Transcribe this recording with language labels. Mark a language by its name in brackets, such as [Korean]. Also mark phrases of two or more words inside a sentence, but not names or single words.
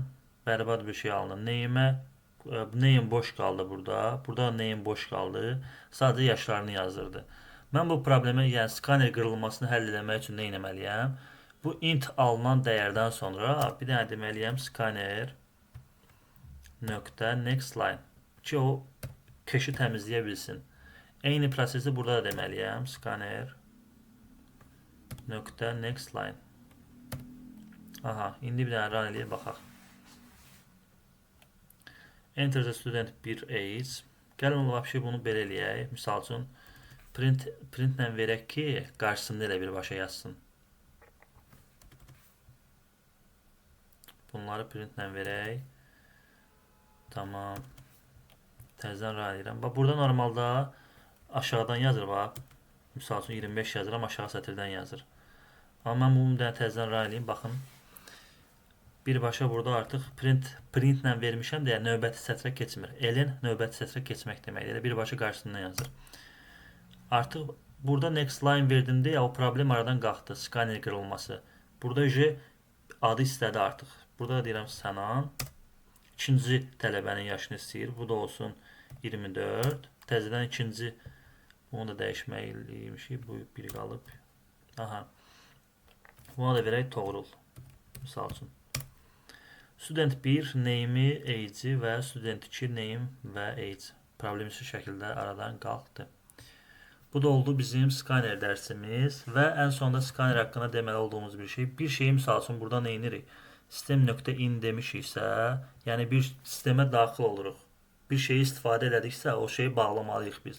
[Azerbaijani] Bərbad bir şey alınır. Name boş qaldı burada. Burada name boş qaldı. Sadəcə yaşlarını yazdırdı. Mən bu problemi, yəni scanner qırılmasını həll etmək üçün nə etməliyəm? Bu int alınan dəyərdən sonra bir dənə deməliyəm scanner nöqtə [English] next line [Azerbaijani] ki o keşi təmizləyə bilsin. Eyni prosesi burada da deməliyəm. Scanner nöqtə [English] next line. [Azerbaijani] Aha, indi bir dənə run eləyib baxaq. [English] Enter the student 1 age. [Azerbaijani] Gəlin vəbşi bunu belə eləyək. Misal üçün printlə verək ki, qarşısında elə birbaşa yazsın. Bunları printlə verək. Tamam. Təzədən run edirəm. Bax, burada normalda aşağıdan yazır, bax. Misal üçün 25 yazıram, aşağı sətirdən yazır. Amma mən bunu bir dənə təzədən run edeyim, baxın. Birbaşa burada artıq printlə vermişəm deyə növbəti sətrə keçmir. Elin növbəti sətrə keçmək deməkdir. Elə birbaşa qarşısından yazır. Artıq burada [English] next line [Azerbaijani] verdim deyə o problem aradan qalxdı. Scanner qırılması. Burada adı istədi artıq. Burada deyirəm Sənan. İkinci tələbənin yaşını istəyir. Bu da olsun 24. Təzədən ikinci onu da dəyişməliymişik. Bu biri qalıb. Aha. Buna da verək Toğrul. Misal üçün. [English] Student 1 name-i, [Azerbaijani] age-i və [English] student 2 name [Azerbaijani] və age problemsiz şəkildə aradan qalxdı. Bu da oldu bizim scanner dərsimiz və ən sonunda scanner haqqında deməli olduğumuz bir şey. Bir şeyi misal üçün burada nə edirik? Sistem.in demişiksə, yəni bir sistemə daxil oluruq. Bir şeyi istifadə elədiksə, o şeyi bağlamalıyıq biz.